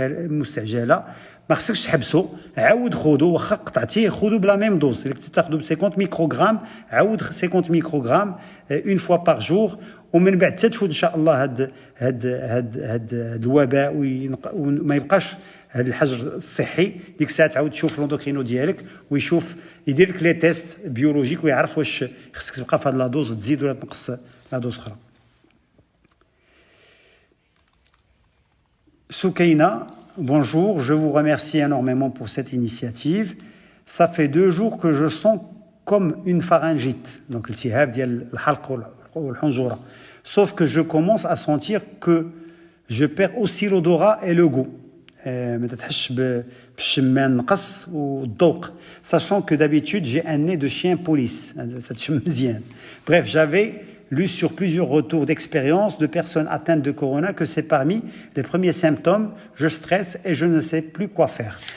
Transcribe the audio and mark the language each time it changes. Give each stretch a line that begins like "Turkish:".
Arabic: مستعجله ما خصكش تحبسو عاود خذو واخا قطعتيه خذو بلا ميم دوز اللي كنت تاخذو ب 50 ميكروغرام عاود 50 ميكروغرام اون فوا بار جور ومن بعد تتفوت ان شاء الله هاد الوباء وما يبقاش هذا الحجر الصحي ديك الساعه تعاود تشوف لوندوكرينو ديالك ويشوف يدير لك لي تيست بيولوجيك ويعرف واش خصك تبقى في هاد لا دوز تزيد ولا تنقص لا دوز اخرى.
French: Soukaina, bonjour, je vous remercie énormément pour cette initiative. Ça fait 2 jours que je sens comme une pharyngite, donc
Arabic: التهاب ديال الحلق والحنجرة.
French: Sauf que je commence à sentir que je perds aussi l'odorat et le goût.
Arabic: ما تتحش بالشمان نقص والذوق.
French: Sachant que d'habitude j'ai un nez de chien police.
Arabic: تتشم مزيان.
French: Bref, j'avais lu sur plusieurs retours d'expérience de personnes atteintes de corona que c'est parmi les premiers symptômes je stresse et je ne sais plus quoi faire.